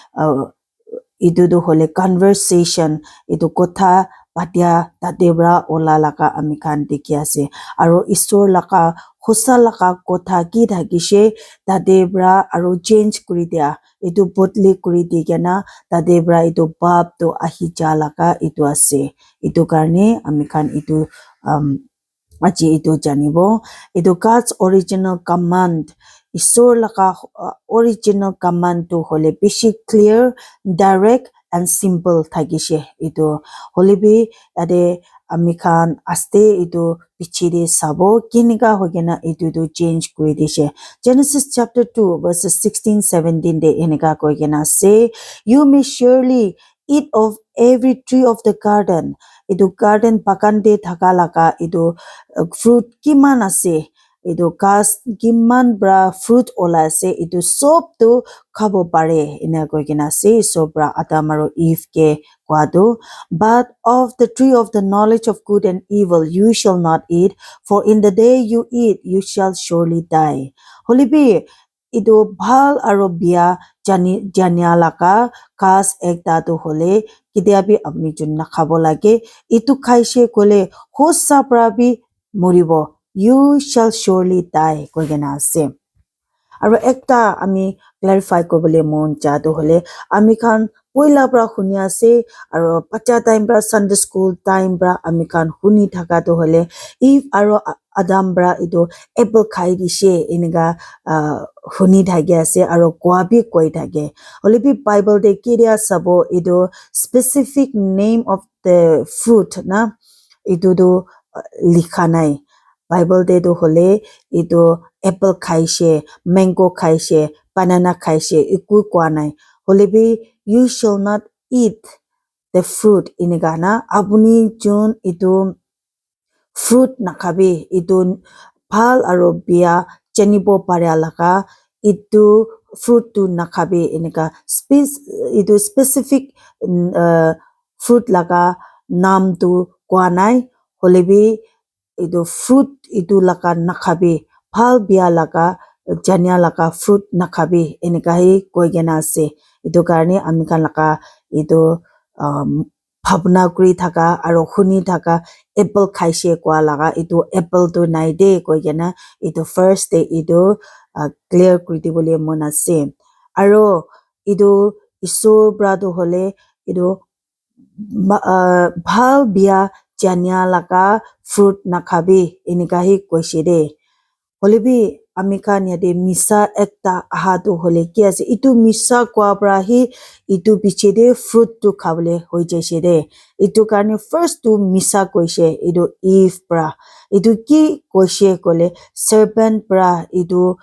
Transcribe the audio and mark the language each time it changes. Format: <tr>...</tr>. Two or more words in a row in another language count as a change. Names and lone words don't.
<nag>itu do hole conversation itu kotha patia tatebra ola laka ami khan dikhi ase aro isor laka hosa laka kotha ki thakise tatebra aro change kuri dia itu botli kuri digena tatebra itu bab to ahi ja laka itu ase itu karne ami khan itu aji itu janibo itu</nag> <en>God's original command</en> <nag>isor laka</nag> <en>original command</en> <nag>to hole bishi</nag> <en>clear direct and simple</en> <nag>thagise itu holebi ade ami khan aste itu pichide sabo kinika hogena itu to change kuri dise Genesis chapter 2 verses 16 17 de enika koigena</nag> <en>say you may surely eat of every tree of the garden</en> <nag>itu garden bakande thaka laka itu fruit kiman ase itu gas kiman bra fruit ola ase itu sob tu khabo pare ina koigena ase sobra Adam aro Eve ke kwadu</nag> <en>but of the tree of the knowledge of good and evil you shall not eat for in the day you eat you shall surely</en> <nag>die holibi itu bhal aro bia jania laka gas ekta tu hole kidiabi apni junna khabo lage itu khaise kole hossa prabi moribo</nag> <en>you shall surely die</en> <nag>koigena ase aro ekta ami clarify kobole mon jadu hole ami khan poila bra huni ase aro pacha time bra Sunday school time bra ami khan huni thaka to hole if aro Adam bra itu apple khai dise eniga huni thage ase aro kwa bi koi thage hole bi Bible de kiria sabo itu</nag> <en>specific name of the fruit</en> <nag>na itu do likha nai Bible de do hole itu apple khaise mango khaise banana khaise iku kwa nai holebi</nag> <en>you shall not eat the fruit</en> <nag>inigana abuni jun itu fruit nakhabi itu bhal aro bia chenibo pare laka itu fruit tu nakhabi inika itu specific fruit laka nam tu kwa nai holebi itu fruit itu laka nakhabi bhal bia laka jania laka fruit nakhabi enika hi koigena ase itu karne ami kan laka itu bhabna kuri thaka aro khuni thaka apple khaise kwa laga itu apple to nai de koigena itu</nag> <en>first day</en> <nag>itu clear kuri dibole mon ase aro itu isor brado hole itu bhal bia jania laka fruit nakhabi enika hi koise de holebi ami khan yate misa ekta ahadu hole ki ase itu misa kwa bra hi itu piche de fruit tu khawle hoi jaise de itu karne first tu misa koise itu Eve bra itu ki koise kole serpent bra itu</nag>